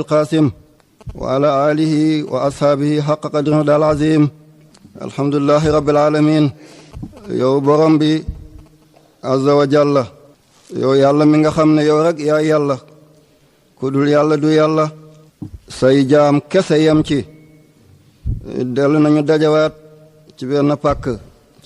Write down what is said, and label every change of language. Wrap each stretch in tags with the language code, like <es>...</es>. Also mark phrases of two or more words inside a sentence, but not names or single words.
<ar>القاسم وعلى آله وأصحابه حق قدره العظيم الحمد لله رب العالمين</ar> <wo>yow borom bi</wo> <ar>عز وجل</ar> <wo>yow yàlla mi nga xam ne yow rek yaa yàlla ku dul yàlla du yàlla say jaam kese yem ci dellu nañu dajawaat ci benn pàkk ci</wo>